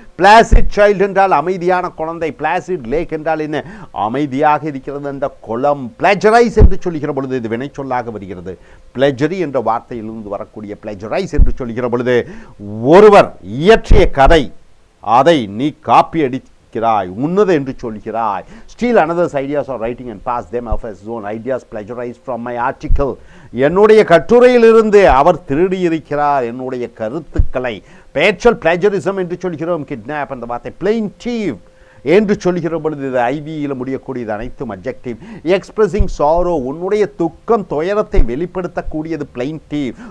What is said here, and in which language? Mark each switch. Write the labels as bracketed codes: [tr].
[ta] Flaccid child என்றால் அமைதியான குழந்தை. பிளாசிட் லேக் என்றால் என்ன? அமைதியாக இருக்கிறது அந்த குளம். பிளெஜரைஸ் என்று சொல்கிற பொழுது இது வினை சொல்லாக வருகிறது. பிளெஜரி என்ற வார்த்தையிலிருந்து வரக்கூடிய பிளெஜரைஸ் என்று சொல்கிற பொழுது ஒருவர் இயற்றிய கதை, அதை நீ காப்பி அடிக்கிறாய், உன்னது என்று சொல்கிறாய். [en] Steal another's ideas or writing and pass them off as own ideas plagiarized from my article. [ta] என்னுடைய கட்டுரையிலிருந்து அவர் திருடியிருக்கிறார் என்னுடைய கருத்துக்களை. பேச்சல் பிளாஜரிசம் என்று சொல்கிறோம். கிட்னாப் என்ற வார்த்தை. பிளெயின்டிவ் என்று சொல்கிற பொழுது இது ஐவியில் முடியக்கூடியது அனைத்தும் அப்ஜெக்டிவ். [en] expressing sorrow, [ta] உன்னுடைய துக்கம், துயரத்தை வெளிப்படுத்தக்கூடியது பிளைன்டிவ்.